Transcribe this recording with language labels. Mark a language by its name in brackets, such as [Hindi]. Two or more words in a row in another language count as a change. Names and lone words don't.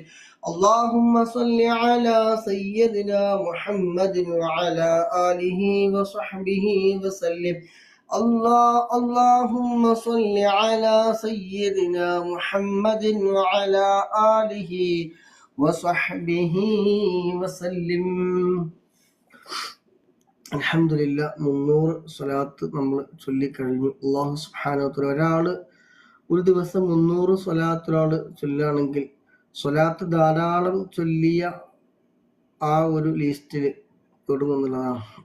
[Arabic] اللهم صل على سيدنا محمد وعلى آله وصحبه وسلم. اللهم صل على سيدنا محمد وعلى آله وصحبه وسلم. [Malayalam] അൽഹംദുലില്ലാ 300 സ്വലാത്ത് നമ്മൾ ചൊല്ലിക്കഴിഞ്ഞു. [Arabic] الله سبحانه وتعالى [Malayalam] ഒരാൾ ഒരു ദിവസം 300 സ്വലാത്ത് ഒരാൾ ചൊല്ലുകയാണെങ്കിൽ സ്വലാത്ത് ധാരാളം ചൊല്ലിയ ആ ഒരു ലിസ്റ്റിൽ പെടുമെന്നുള്ളതാണ്.